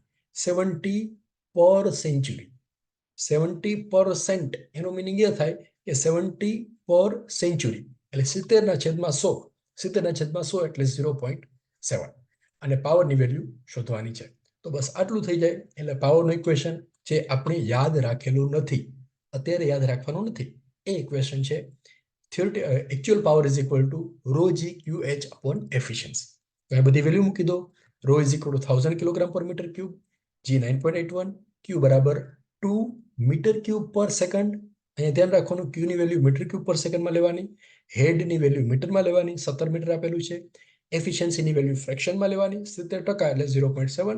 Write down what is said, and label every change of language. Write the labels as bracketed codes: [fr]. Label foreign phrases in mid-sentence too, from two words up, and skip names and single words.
[gu] 70 [en] per century. [gu] 70% એનો મિનિંગ એ થાય કે 70 [en] per century [gu] એટલે 70/100. 70/100 એટલે 0.7 અને પાવરની વેલ્યુ શોધવાની છે. તો બસ આટલું થઈ જાય એટલે પાવરનું ઇક્વેશન જે આપણે યાદ રાખેલું નથી, અત્યારે યાદ રાખવાનું નથી, એ ઇક્વેશન છે [en] actual power is equal to rho g qh upon efficiency. [gu] તો આ બધી વેલ્યુ મૂકી દો. [en] rho is equal to 1000 kilogram per metre cube, g 9.81, q બરાબર 2 metre cube per second. [gu] અહીંયા ધ્યાન રાખવાનું ક્યુ ની વેલ્યુ [en] metre cube per secondમાં [gu] લેવાની, હેડની વેલ્યુ મીટરમાં લેવાની, 17 મીટર આપેલું છે. એફિશિયન્સીની વેલ્યુ ફ્રેક્શનમાં લેવાની 70% એટલે 0.7.